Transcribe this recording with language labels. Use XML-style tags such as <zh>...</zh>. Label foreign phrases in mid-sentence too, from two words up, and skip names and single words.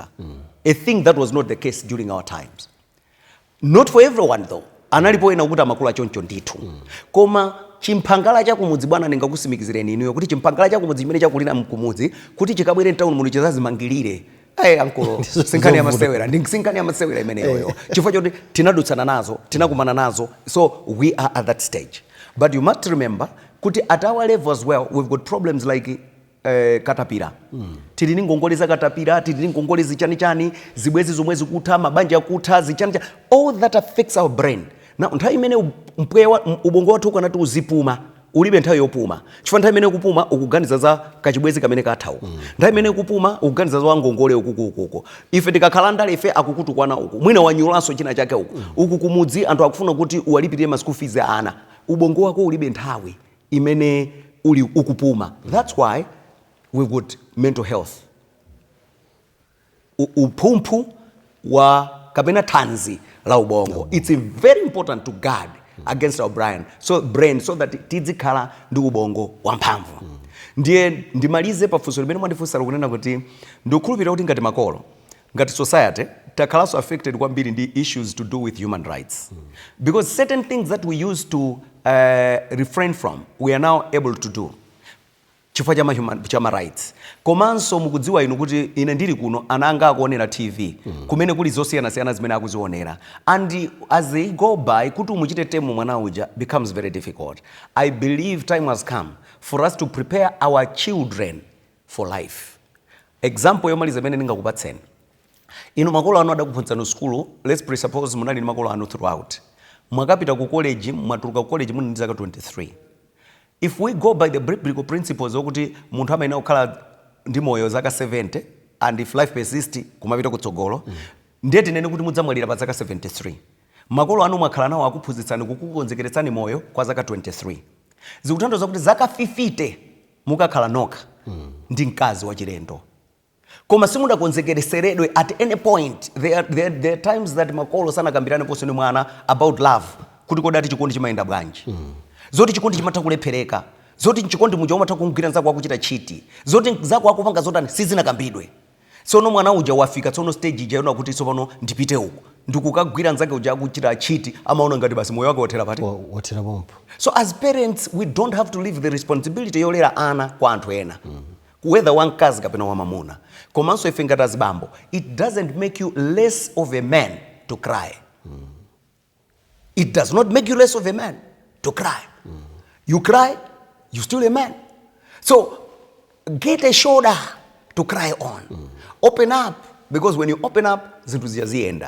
<en>A thing that was not the case during our times. Not for everyone though.</en> <ny>Analipo ena ukuti amakula choncho ndithu. Koma chimphangala cha kumudzi bwana ningakusimikizireni inuyo kuti chimphangala cha kumudzi chimene chakulira mkumudzi kuti chikabwere town muno chazazimangirire. Ankolo sinkani ya masewera ndingisinkani ya masewera imeneyo. Chifukwa choti tinadutsana nazo, tinakumana nazo.</ny> <en>So we are at that stage. But you must remember kuti at our level as well we've got problems like katapira.</en> <ny>Tilini ngongole za katapira, tilini ngongole zichani zibwezi zomwezi kutha mabanja kutha zichani.</ny> <en>All that affects our brain.</en> <ny>Now nthawi imene mpwewa ubongo wathu ukanati uzipuma ulibe nthawi yopuma. Chifukwa nthawi imene kupuma ukuganiza za kachibwezi kamene kathawu. Nthawi imene kupuma ukuganiza za ngongole ukuko. Ife tikakhalanda ife akukutukwana uku. Mwina wanyulanso china chake uku. Uku kumudzi anthu akufuna kuti uwalipire ma</ny> <en>school fees</en> <ny>ya ana. Ubongo wako ulibe nthawi imene uli ukupuma.</ny> <en>That's why we've got mental health.</en> <ny>Uphumpu wa kapena tanzi la ubongo.</ny> <en>It's very important to guard against our brain so that</en> <ny>tizikhala ndi ubongo wamphamvu. Ndiye ndimalize pafunso limene mwandifunsa kunena kuti ndikukhulupirira kuti ngati makolo, ngati society takhalaso affected kwambiri ndi</ny> <en>issues to do with human rights. Because certain things that we used to refrain from, we are now able to do.</en> <ny>Chifukwa chama rights. Komanso mukudziwa inu kuti ine ndili kuno ananga akuonera TV. Kumene kuli zosiyana zimene akuzionera.</ny> <en>And as they go by,</en> <ny>kuti umuchite temu mwana uja</ny> <en>becomes very difficult. I believe time has come for us to prepare our children for life.</en> <ny>Example yomaliza imene ningakupatseni. Inu makolo anu adakuphunzitsani school,</ny> <en>let's presuppose</en> <ny>munali ni makolo anu throughout. Mwakapita ku college, mwatuluka ku college muni ndi zaka 23.</ny> <en>If we go by the biblical principles</en> <ny>okuti munthu amayenera kukhala ndi moyo zaka 70</ny> <en>and if life persists</en> <ny>kumapita kutsogolo, ndiye tinene kuti mudzamwalira pa zaka 73. Makolo anu mwakhala nawo akuphunzitsani kukukonzekeretsani moyo kwa zaka 23. Zikutanthauza kuti zaka 50 mukakhala nokha ndi mkazi wachilendo. Koma simudakonzekereseredwe</ny> <en>at any point. There are times that</en> <ny>makolo sanakambirane ponso ni mwana</ny> <en>about love</en> <ny>kuti kodati chikondi chimayenda bwanji. Zoti chikondi chimatha kulephereka. Zoti chikondi muja umatha kumugwira nzako akuchita chiti. Zoti nzako akupanga zotani sizinakambidwe. tsono mwana uja wafika tsono stage ija yona kuti tsopano ndipite uko ndikukagwira nzake uja akuchita chiti amaona ngati basi moyo wake wothera pati wothera pompo.</ny> <en>So as parents we don't have to leave the responsibility</en> <ny>yolera ana kwa anthu ena</ny> <en>whether</en> <ny>wamkazi kapena wamamuna. Komanso ife ngati azibambo,</ny> <en>it doesn't make you less of a man to cry. It does not make you less of a man to cry. You cry, you still a man. So get a shoulder to cry on. Open up, because when you open up,</en> <ny>zinthu ziyazienda.</ny>